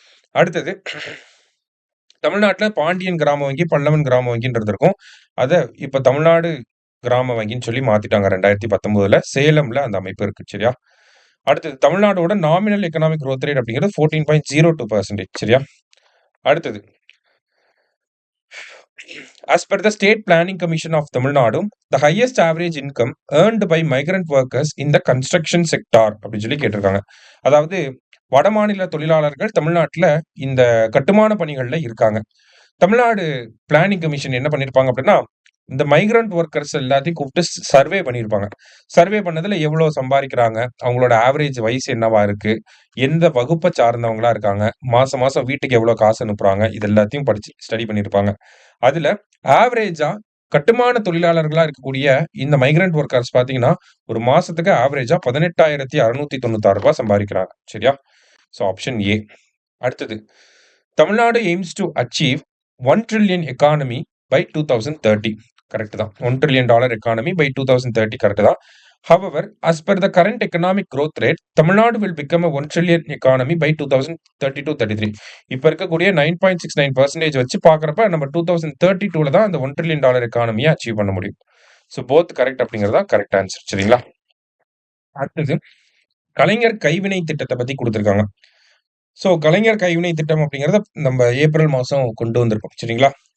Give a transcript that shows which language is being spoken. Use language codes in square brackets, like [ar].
[ta] அடுத்தது தமிழ்நாட்டுல பாண்டியன் கிராம வங்கி, பல்லவன் கிராம வங்கின்றது இருக்கும். அத இப்ப தமிழ்நாடு கிராம வங்கின்னு சொல்லி மாத்திட்டாங்க 2019ல. சேலம்ல அந்த அமைப்பு இருக்கு. சரியா? அடுத்தது தமிழ்நாடோட நாமினல் எக்கனாமிக் growth ரேட் அப்படிங்கிறது 14.02%. சரியா? அடுத்தது [en] as per the State Planning Commission of Tamil Nadu, the highest average income earned by migrant workers in the construction sector [ta] அப்படின்னு சொல்லி கேட்டிருக்காங்க. அதாவது வடமாநில தொழிலாளர்கள் தமிழ்நாட்டுல இந்த கட்டுமான பணிகள்ல இருக்காங்க. தமிழ்நாடு பிளானிங் கமிஷன் என்ன பண்ணியிருப்பாங்க அப்படின்னா, இந்த மைக்ரண்ட் ஒர்க்கர்ஸ் எல்லாத்தையும் கூப்பிட்டு சர்வே பண்ணியிருப்பாங்க. சர்வே பண்ணதுல எவ்வளோ சம்பாதிக்கிறாங்க, அவங்களோட ஆவரேஜ் வயசு என்னவா இருக்கு, எந்த வகுப்பை சார்ந்தவங்களா இருக்காங்க, மாசம் மாசம் வீட்டுக்கு எவ்வளோ காசு அனுப்புறாங்க, இது எல்லாத்தையும் படிச்சு ஸ்டடி பண்ணியிருப்பாங்க. அதுல ஆவரேஜா கட்டுமான தொழிலாளர்களா இருக்கக்கூடிய இந்த மைக்ரண்ட் ஒர்க்கர்ஸ் பார்த்தீங்கன்னா, ஒரு மாசத்துக்கு ஆவரேஜா ரூ. 18,696 சம்பாதிக்கிறாங்க. சரியா? So option A. அடுத்தது [en] Tamil Nadu aims to achieve 1 trillion economy by 2030. Correct தான். $1 trillion economy by 2030 correct தான். However, as per the current economic growth rate, Tamil Nadu will become a 1 trillion economy by 2032-33. [ta] இப்ப இருக்கக்கூடிய 9.69% வச்சு பார்க்கறப்ப நம்ம 2032ல தான் அந்த $1 trillion எக்கானமியை அச்சீவ் பண்ண முடியும். ஸோ போத் கரெக்ட் அப்படிங்கிறதா கரெக்ட் ஆன்சர். சரிங்களா? அடுத்தது கலைஞர் கைவினை திட்டத்தை பத்தி கொடுத்திருக்காங்க. ஸோ கலைஞர் கைவினை திட்டம் அப்படிங்கிறத நம்ம ஏப்ரல் மாசம் கொண்டு வந்திருக்கோம். சரிங்களா?